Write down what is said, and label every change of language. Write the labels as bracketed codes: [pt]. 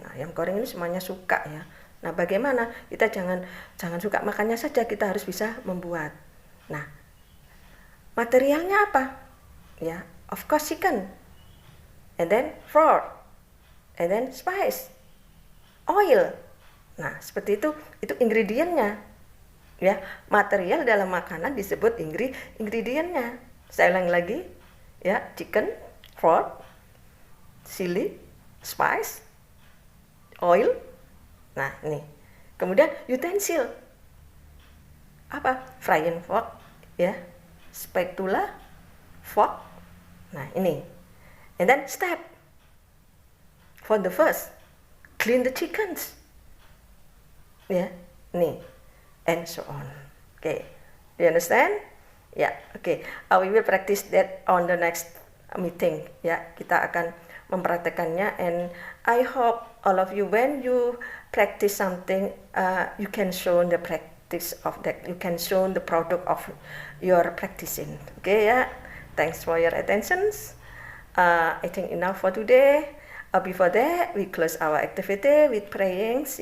[id] Nah, ayam goreng ini semuanya suka, ya. Nah, bagaimana kita jangan suka makannya saja, kita harus bisa membuat. Nah, materialnya apa? [en] ya, of course chicken, and then flour, and then spice, oil. [id] Nah, seperti itu ingredientnya. Ya, material dalam makanan disebut ingredientnya. Saya ulang lagi, ya, [en] chicken, flour, chili, spice, oil. [id] Nah, ini. Kemudian utensil. Apa? [en] Frying fork, ya, spatula, fork. [id] Nah, ini. [en] And then step. For the first, clean the chickens. [id] Ya, nih. [en] And so on. Okay, do you understand? Ya, okay. We will practice that on the next meeting. [id] Ya, kita akan mempraktekannya. [en] And I hope all of you, when you practice something, you can show the practice of that. You can show the product of your practicing. Okay, ya. Thanks for your attention. I think enough for today. Before that, we close our activity with prayings.